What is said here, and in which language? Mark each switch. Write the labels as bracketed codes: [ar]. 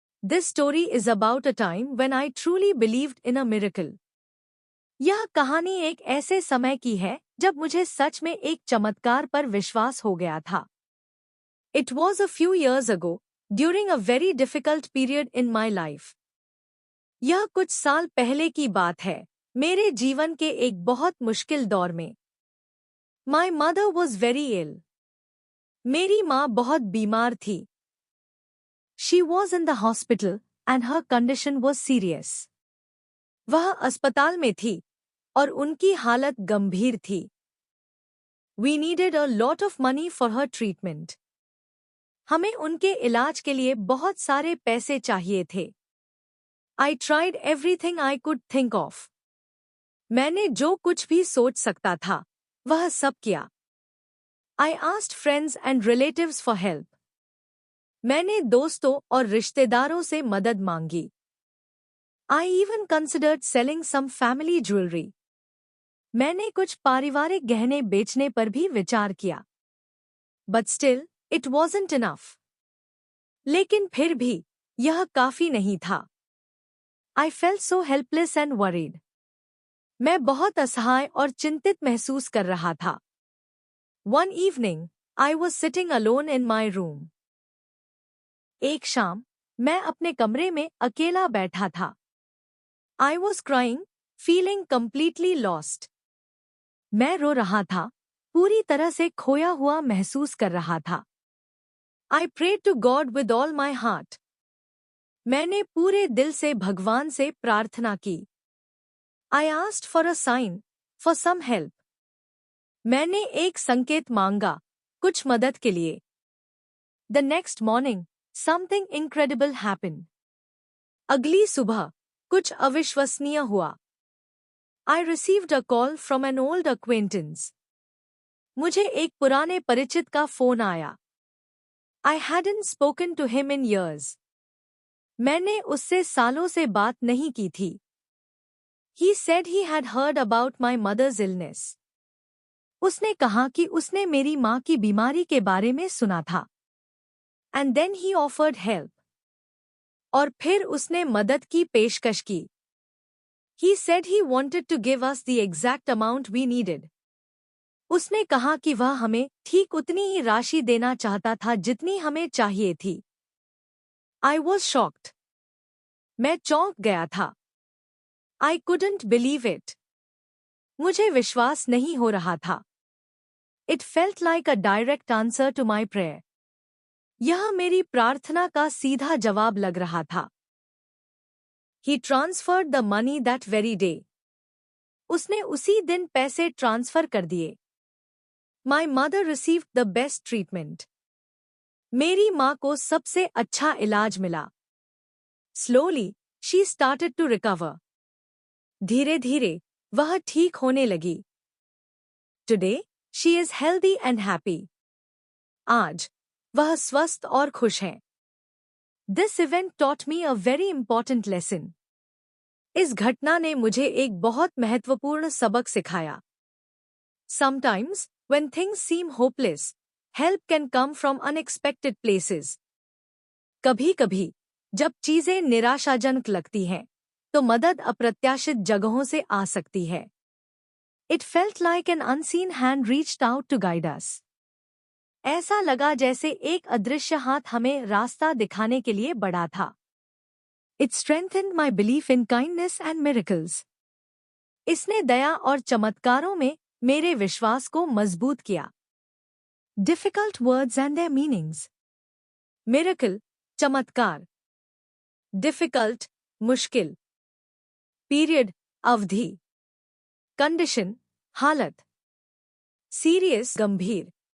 [en] This story is about a time when I truly believed in a miracle. [hi] यह कहानी एक ऐसे समय की है जब मुझे सच में एक चमत्कार पर विश्वास हो गया था. [en] It was a few years ago, during a very difficult period in my life. [hi] यह कुछ साल पहले की बात है, मेरे जीवन के एक बहुत मुश्किल दौर में. [en] My mother was very ill. [hi] मेरी माँ बहुत बीमार थी. [en] She was in the hospital and her condition was serious. [hi] वह अस्पताल में थी और उनकी हालत गंभीर थी. [en] We needed a lot of money for her treatment. [hi] हमें उनके इलाज के लिए बहुत सारे पैसे चाहिए थे. [en] I tried everything I could think of. [hi] मैंने जो कुछ भी सोच सकता था, वह सब किया. [en] I asked friends and relatives for help. [hi] मैंने दोस्तों और रिश्तेदारों से मदद मांगी. [en] I even considered selling some family jewelry. [hi] मैंने कुछ पारिवारिक गहने बेचने पर भी विचार किया. [en] But still, it wasn't enough. [hi] लेकिन फिर भी, यह काफी नहीं था. [en] I felt so helpless and worried. [hi] मैं बहुत असहाय और चिंतित महसूस कर रहा था. [en] One evening, I was sitting alone in my room. [hi] एक शाम, मैं अपने कमरे में अकेला बैठा था. [en] I was crying, feeling completely lost. [hi] मैं रो रहा था, पूरी तरह से खोया हुआ महसूस कर रहा था. [en] I prayed to God with all my heart. [hi] मैंने पूरे दिल से भगवान से प्रार्थना की. [en] I asked for a sign, for some help. [hi] मैंने एक संकेत मांगा, कुछ मदद के लिए. [en] The next morning, something incredible happened. [hi] अगली सुबह, कुछ अविश्वसनीय हुआ. [en] I received a call from an old acquaintance. [hi] मुझे एक पुराने परिचित का फोन आया. [en] I hadn't spoken to him in years. [hi] मैंने उससे सालों से बात नहीं की थी. [en] He said he had heard about my mother's illness. [hi] उसने कहा कि उसने मेरी माँ की बीमारी के बारे में सुना था. [en] And then he offered help. [hi] और फिर उसने मदद की पेशकश की. [en] He said he wanted to give us the exact amount we needed. [hi] उसने कहा कि वह हमें ठीक उतनी ही राशि देना चाहता था जितनी हमें चाहिए थी. [en] I was shocked. [hi] मैं चौंक गया था. [en] I couldn't believe it. [hi] मुझे विश्वास नहीं हो रहा था. [en] It felt like a direct answer to my prayer. [hi] यह मेरी प्रार्थना का सीधा जवाब लग रहा था. [en] He transferred the money that very day. [hi] उसने उसी दिन पैसे ट्रांसफर कर दिए. [en] My mother received the best treatment. [hi] मेरी माँ को सबसे अच्छा इलाज मिला. [en] Slowly, she started to recover. [hi] धीरे-धीरे, वह ठीक होने लगी. [en] Today, she is healthy and happy. [hi] आज, वह स्वस्थ और खुश है. [en] This event taught me a very important lesson. [hi] इस घटना ने मुझे एक बहुत महत्वपूर्ण सबक सिखाया. [en] Sometimes, when things seem hopeless, help can come from unexpected places. [hi] कभी-कभी, जब चीजें निराशाजनक लगती हैं, तो मदद अप्रत्याशित जगहों से आ सकती है. [en] It felt like an unseen hand reached out to guide us. [hi] ऐसा लगा जैसे एक अदृश्य हाथ हमें रास्ता दिखाने के लिए बढ़ा था. [en] It strengthened my belief in kindness and miracles. [hi] इसने दया और चमत्कारों में मेरे विश्वास को मजबूत किया. [en] Difficult words and their meanings. Miracle, चमत्कार. Difficult, मुश्किल. Period, अवधि. Condition, हालत. Serious, गंभीर.